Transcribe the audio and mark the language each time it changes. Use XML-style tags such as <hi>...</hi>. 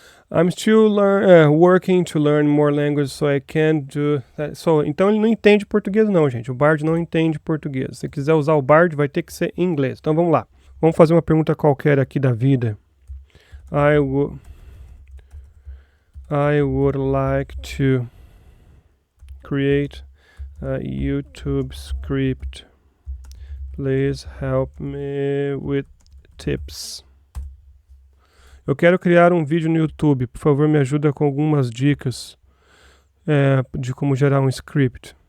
<en>I'm still working to learn more language, so I can't do that.</en> <pt>Então ele não entende português não, gente. O Bard não entende português. Se quiser usar o Bard, vai ter que ser em inglês. Então vamos lá. Vamos fazer uma pergunta qualquer aqui da vida.</pt> <en>I would like to create a YouTube script. Please help me with tips.</en> <pt>Eu quero criar um vídeo no YouTube. Por favor, me ajuda com algumas dicas de como gerar um script.</pt>